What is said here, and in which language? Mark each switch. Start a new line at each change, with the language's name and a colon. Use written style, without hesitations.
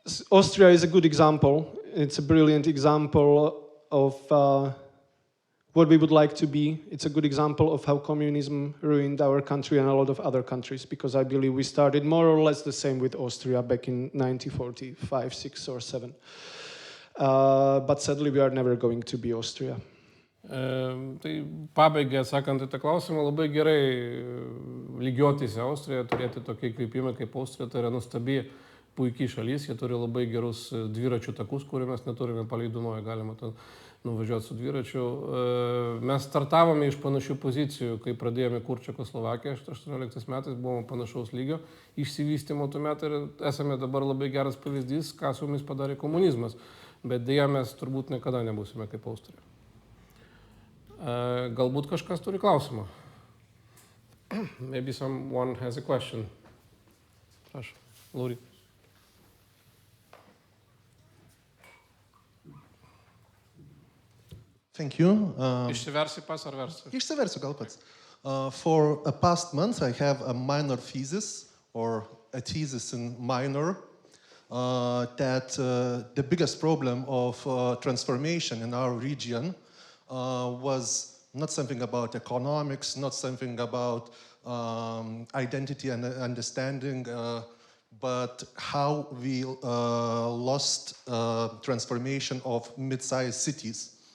English: Austria is a good example. It's a brilliant example of what we would like to be. It's a good example of how communism ruined our country and a lot of other countries, because I believe we started more or less the same with Austria back in 1945, 6 or 7. But sadly, we are never going to be Austria.
Lithuanian: Tai pabaigai atsakant į tą klausimą, labai gerai lygiuotis į Austriją, turėti tokį įkvėpimą kaip Austrija, tai yra nuostabi, puikiai šalis, jie turi labai gerus dviračių takus, kurių mes neturime paleidumoje, galima nuvažiuoti su dviračiu. Mes startavome iš panašių pozicijų, kai pradėjome kurti Čekoslovakiją, 18 metais buvome panašaus lygio išsivystymo tuo metu ir esame dabar labai geras pavyzdys, ką su mumis padarė komunizmas, bet dėja mes turbūt niekada nebūsime kaip Austrija. Galbūt kažkas turi klausimą.
English: Maybe someone has a question.
Lithuanian: Prašau, Lauri.
English: Thank you.
Lithuanian: Išsiversi pas ar versi? Išsiversiu gal pats.
English: For a past month, I have a minor thesis, or a thesis in minor, that the biggest problem of transformation in our region was not something about economics, not something about identity and understanding, but how we lost transformation of mid-sized cities.